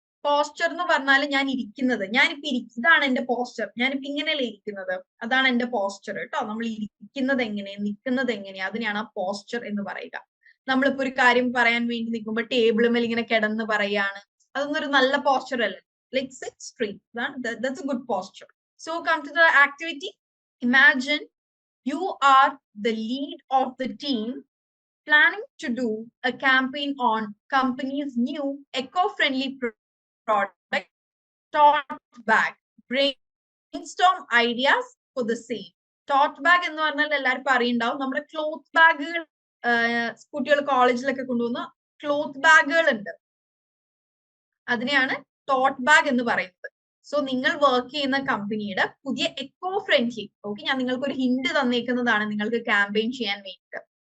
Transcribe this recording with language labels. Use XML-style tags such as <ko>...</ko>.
<ml>Posture എന്ന് പറഞ്ഞാൽ ഞാൻ ഇരിക്കുന്നത്, ഞാനിപ്പോ ഇതാണ് എന്റെ പോസ്ചർ, ഞാനിപ്പോ ഇങ്ങനെയല്ലേ ഇരിക്കുന്നത്, അതാണ് എന്റെ പോസ്ചർ കേട്ടോ. നമ്മൾ ഇരിക്കുന്നത് എങ്ങനെ, നിൽക്കുന്നത് എങ്ങനെയാ, അതിനെയാണ് ആ പോസ്ചർ എന്ന് പറയുക. നമ്മളിപ്പോ ഒരു കാര്യം പറയാൻ വേണ്ടി നിൽക്കുമ്പോൾ ടേബിൾ മേൽ ഇങ്ങനെ കിടന്ന് പറയാണ്, അതൊന്നും ഒരു നല്ല പോസ്ചർ അല്ല.</ml> <en>Like sit straight, that's a good posture. So come to the activity. Imagine you are the lead of the team planning to do a campaign on company's new eco-friendly product, tote bag. Brainstorm ideas for the same.</en> <ml>Taught bag എന്ന് പറഞ്ഞാൽ എല്ലാവർക്കും അറിയുണ്ടാവും, നമ്മുടെ cloth ബാഗുകൾ, കുട്ടികൾ കോളേജിലൊക്കെ കൊണ്ടുപോകുന്ന cloth ബാഗുകൾ ഉണ്ട്, അതിനെയാണ് ടോട്ട് ബാഗ് എന്ന് പറയുന്നത്. സോ നിങ്ങൾ വർക്ക് ചെയ്യുന്ന കമ്പനിയുടെ പുതിയ എക്കോ ഫ്രണ്ട്ലി, ഓക്കെ, ഞാൻ നിങ്ങൾക്ക് ഒരു ഹിന്റ് തന്നേക്കുന്നതാണ് നിങ്ങൾക്ക് ക്യാമ്പയിൻ ചെയ്യാൻ വേണ്ടിയിട്ട്.</ml>